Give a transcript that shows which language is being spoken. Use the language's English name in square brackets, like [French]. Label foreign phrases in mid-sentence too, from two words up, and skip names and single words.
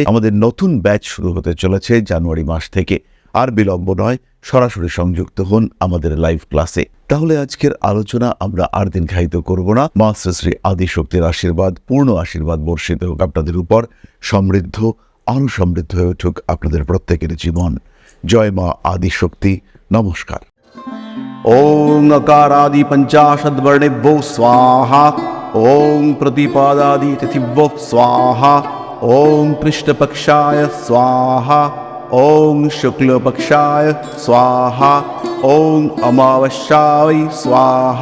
[Bangla] আমাদের নতুন ব্যাচ শুরু হতে চলেছে জানুয়ারি মাস থেকে। আর বিলম্ব নয়, সরাসরি সংযুক্ত হন আমাদের লাইভ ক্লাসে। তাহলে আজকের আলোচনা আমরা আর দীর্ঘায়িত করব না। মা শ্রী আদিশক্তির আশীর্বাদ, পূর্ণ আশীর্বাদ বর্ষিত হোক আপনাদের উপর। সমৃদ্ধ, আরো সমৃদ্ধ হয়ে উঠুক আপনাদের প্রত্যেকের জীবন। জয় মা আদিশক্তি। নমস্কার। [Sanskrit] ओं अकारादि पंचाशद्वर्णेभ्यो स्वाहा। ओं प्रतिपादादि तिथिभ्यो स्वाहा। ओं कृष्णपक्षाय स्वाहा। ओं शुक्लपक्षाय स्वाहा। ओं अमावस्याय स्वाहा।